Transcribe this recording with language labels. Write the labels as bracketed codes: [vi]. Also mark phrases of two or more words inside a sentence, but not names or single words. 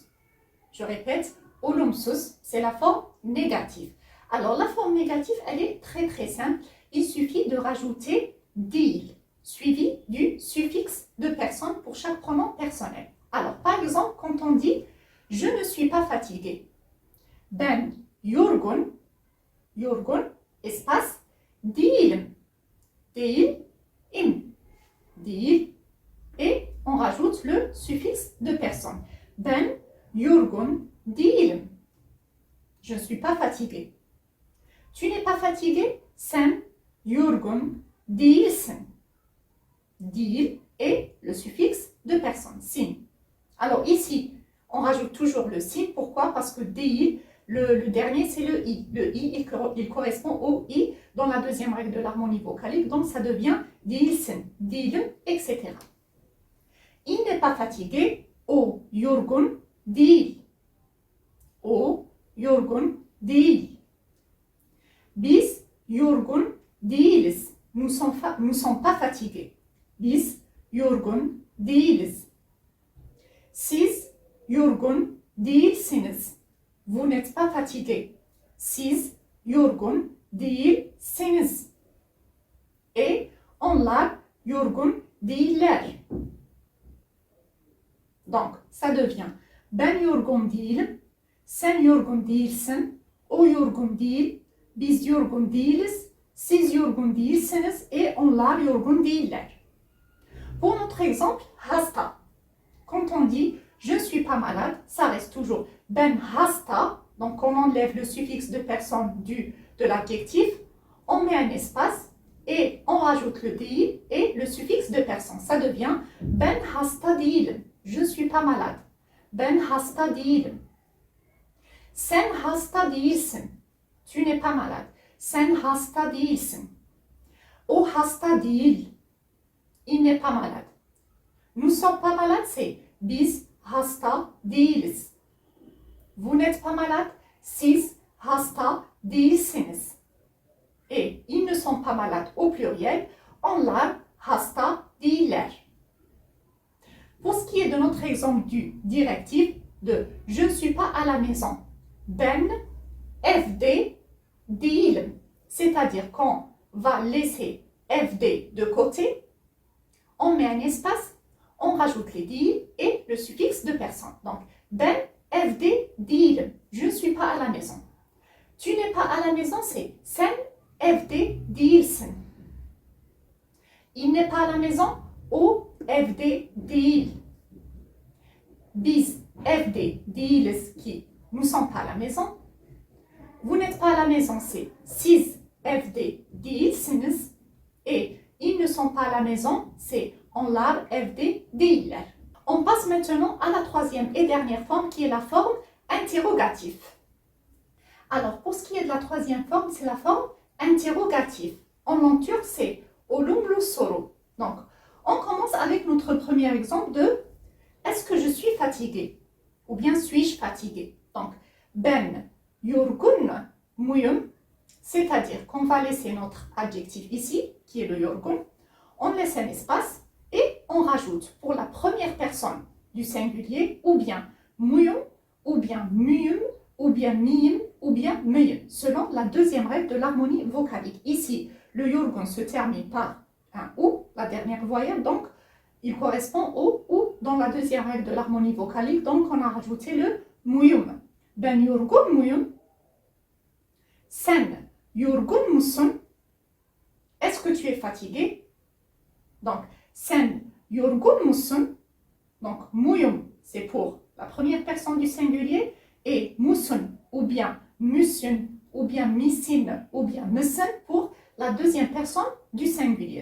[fr] Je répète, olumsuz, c'est la forme négative. Alors, la forme négative, elle est très simple. Il suffit de rajouter değil, suivi du suffixe de personne pour chaque pronom personnel. Alors, par exemple, quand on dit « je ne suis pas fatigué », [tr] ben yorgun, yorgun, espace, değilim, değilim, değil, [fr] et on rajoute le suffixe de personne. [tr] Ben yorgun değilim, [fr] je ne suis pas fatigué. Tu n'es pas fatigué, [tr] sen yorgun değilsin. [fr] Değil et le suffixe de personne, sin. Alors ici, on rajoute toujours le sin. Pourquoi? Parce que değil, le dernier, c'est le i. Le i, il correspond au i dans la deuxième règle de l'harmonie vocalique. Donc, ça devient değilsin, değilim, etc. Il n'est pas fatigué. [tr] O yorgun değil. O yorgun değil. Biz yorgun değiliz. [fr] Nous sommes pas fatigués. [tr] Biz yorgun değiliz. Siz yorgun değilsiniz. [fr] Vous n'êtes pas fatigué. [tr] Siz yorgun değilsiniz. Et onlar yorgun değiller. [fr] Donc, ça devient [tr] ben yorgun değilim, sen yorgun değilsin, o yorgun değil, biz yorgun değiliz, siz yorgun değilsiniz [fr] et [tr] onlar yorgun değiller. [fr] Pour notre exemple, hasta. Quand on dit je ne suis pas malade, ça reste toujours [tr] ben hasta. [fr] Donc on enlève le suffixe de personne de l'adjectif, on met un espace et on rajoute le değil et le suffixe de personne. Ça devient [tr] ben hasta değilim. [fr] Je ne suis pas malade. [tr] Ben hasta değilim. Sen hasta değilsin. [fr] Tu n'es pas malade. [tr] Sen hasta değilsin. O hasta değil. [fr] Il n'est pas malade. Nous sommes pas malades, c'est [tr] biz hasta değiliz. [fr] Vous n'êtes pas malade, [tr] siz hasta değilsiniz. [fr] Et ils ne sont pas malades au pluriel, [tr] onlar hasta değiller. [fr] Pour ce qui est de notre exemple du directif de je ne suis pas à la maison, [tr] ben evde değilim. [fr] C'est-à-dire qu'on va laisser evde de côté, on met un espace, on rajoute les değil et le suffixe de personne. Donc, [tr] ben evde değilim. [fr] Je ne suis pas à la maison. Tu n'es pas à la maison, c'est [tr] sen evde değilsin. [fr] Il n'est pas à la maison, [tr] o evde değil. Biz evde değiliz [fr] ki nous ne sommes pas à la maison. Vous n'êtes pas à la maison, c'est [tr] siz evde değilsiniz. [fr] Et ils ne sont pas à la maison, c'est [tr] onlar evde değiller. [fr] On passe maintenant à la troisième et dernière forme qui est la forme interrogative. Alors, pour ce qui est de la troisième forme, c'est la forme interrogative. En lenture, c'est [tr] olumlu soru. [fr] Donc, on commence avec notre premier exemple de est-ce que je suis fatigué? Ou bien suis-je fatigué? Donc, [tr] ben yorgun muyum, [fr] c'est-à-dire qu'on va laisser notre adjectif ici, qui est le yorgun, on laisse un espace et on rajoute pour la première personne du singulier ou bien muyum, ou bien muyum, ou bien miyim, ou bien muyum, selon la deuxième règle de l'harmonie vocalique. Ici, le yorgun se termine par un ou, la dernière voyelle, donc il correspond au ou dans la deuxième règle de l'harmonie vocalique, donc on a rajouté le muyum. [tr] Ben yorgun muyum, sen yorgun musun, [fr] est-ce que tu es fatigué? Donc, [tr] sen yorgun musun, [fr] donc muyum, c'est pour la première personne du singulier, et musun, ou bien musun, ou bien misin, ou bien musun, pour la deuxième personne du singulier.